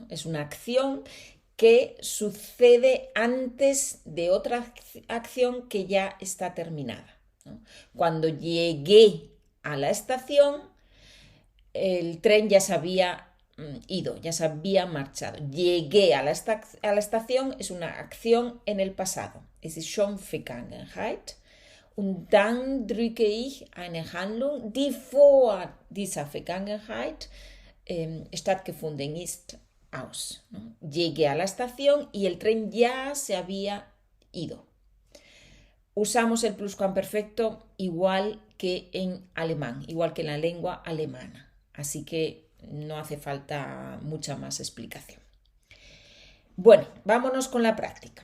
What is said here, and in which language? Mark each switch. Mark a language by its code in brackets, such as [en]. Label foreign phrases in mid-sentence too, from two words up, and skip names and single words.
[es] Es una acción que sucede antes de otra acción que ya está terminada, ¿no? Cuando llegué a la estación, el tren ya se había ido, ya se había marchado. Llegué a la estación es una acción en el pasado. [de] Es schon Vergangenheit. Und dann drücke ich eine Handlung, die vor dieser Vergangenheit stattgefunden ist, aus, [es] ¿no? Llegué a la estación y el tren ya se había ido. Usamos el pluscuamperfecto igual que en alemán, igual que en la lengua alemana. Así que no hace falta mucha más explicación. Bueno, vámonos con la práctica.